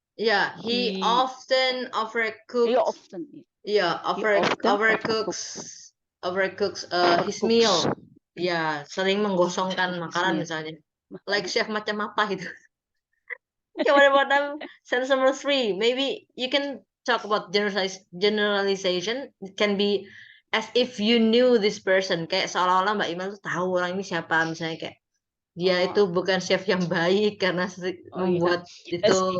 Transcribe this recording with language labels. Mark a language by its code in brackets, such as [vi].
[en] yeah, he often overcooks. He often. Yeah, overcooks his meal. [id] Ya, sering menggosongkan makanan misalnya. Like chef macam apa gitu. [en] Okay, what about sentence number 3? Maybe you can talk about generalization. It can be as if you knew this person. [id] Kayak seolah-olah Mbak Iman tuh tahu orang ini siapa. Misalnya kayak dia itu bukan chef yang baik karena membuat itu.